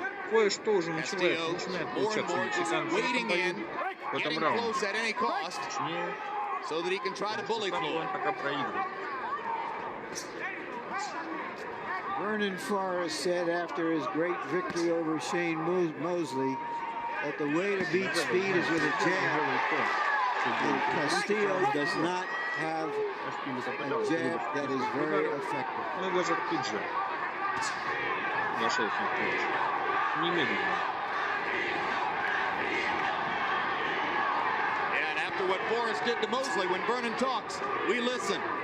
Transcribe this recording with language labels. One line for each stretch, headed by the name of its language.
Russian: Кое-что уже начинает получаться у мексиканца в этом раунде. Точнее, он пока проигрывает.
English: Vernon Forrest said after his great victory over Shane Mosley that the way to beat speed is with a jab. And Castillo does not have a jab that is very effective.
Russian: Мейвезер тут же вошел в клинч. Немедленно.
English: And after what Forrest did to Mosley when Vernon talks, we listen.